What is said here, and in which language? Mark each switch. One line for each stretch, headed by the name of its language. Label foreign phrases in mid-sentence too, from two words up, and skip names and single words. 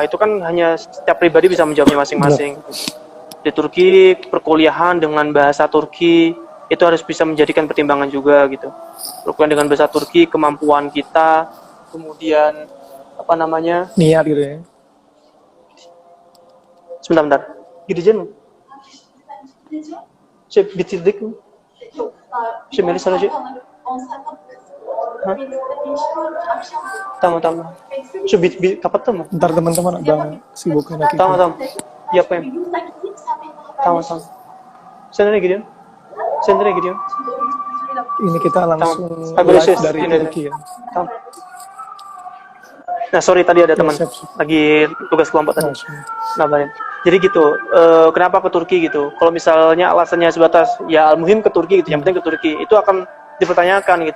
Indonesian: Itu kan hanya setiap pribadi bisa menjawabnya masing-masing. Di Turki perkuliahan dengan bahasa Turki itu harus bisa menjadikan pertimbangan juga gitu. Perkuliahan dengan bahasa Turki, kemampuan kita, kemudian niat gitu ya. Sebentar.
Turkish: Gidecek mi? Bitirdik mi? Melisa Hoca. Tamam. Kapattın mı?
Indonesian: Ntar teman-teman ada sibukan lagi.
Turkish: Tamam. Yapayım. Tamam. Sen nereye gidiyorsun?
Indonesian: Ini kita langsung live dari Turki ya.
Turkish: Tamam.
Indonesian: Nah, sorry tadi ada teman lagi tugas kelompok tadi. Ngabarin. Jadi gitu, kenapa ke Turki gitu? Kalau misalnya alasannya sebatas ya al-muhim ke Turki gitu, yang penting ke Turki, itu akan dipertanyakan gitu.